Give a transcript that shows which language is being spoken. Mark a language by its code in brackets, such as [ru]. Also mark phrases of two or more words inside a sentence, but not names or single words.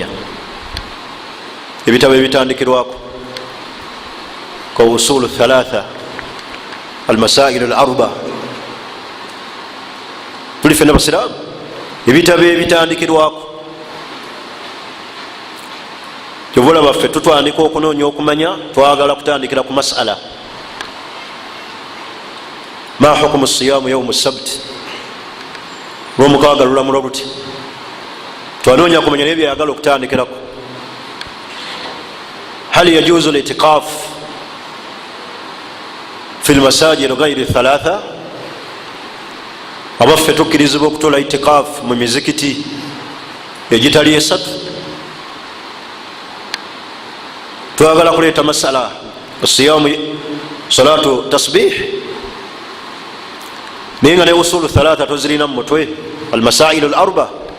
[lg] Ebitabo ebitandikirwako ka usulu thalatha, almasailu al arba. Tuli fena basiraamu, ebitabo ebitandikirwako. Kyovola baffe tutandika okunoonya okumanya, twagala kutandikira ku masala. [ar] ما حكم صيام يوم السبت, [lg] lwomukaaga lulamula luti. Twanoonya kumanya naye byayagala okutandikirako. [ar] هل يجوز الاعتكاف في المساجد غير الثلاثة, [lg] abaffe tukkirizibwa okutola itikaf mu mizikiti egitali esatu. Twagala kuleeta masala [ar] صيام صلاة التسبيح, [lg] naye nga ne usulu thalatha tozirina mu mutwe, almasailu al arba.